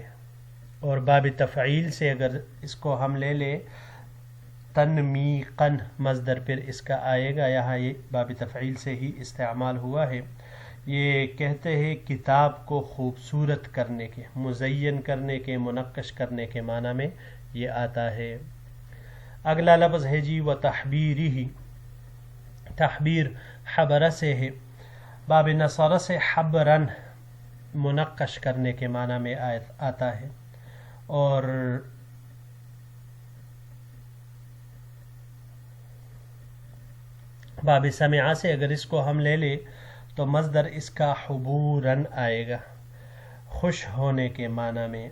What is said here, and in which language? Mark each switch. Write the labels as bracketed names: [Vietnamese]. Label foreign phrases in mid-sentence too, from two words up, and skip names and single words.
[Urdu] اور باب تفعیل سے اگر اس کو ہم لے لیں تنمیقن مصدر پھر اس کا آئے گا. یہاں یہ باب تفعیل سے ہی استعمال ہوا ہے. یہ کہتے ہیں کتاب کو خوبصورت کرنے کے، مزین کرنے کے، منقش کرنے کے معنی میں یہ آتا ہے. اگلا لفظ ہے جی و تحبیری. تحبیر حبر سے ہے. باب نصر سے حبرن منقش کرنے کے معنی میں آتا ہے. اور باب سمعہ سے اگر اس کو ہم لے لیں تو مصدر اس کا حبورن آئے گا، خوش ہونے کے معنی میں.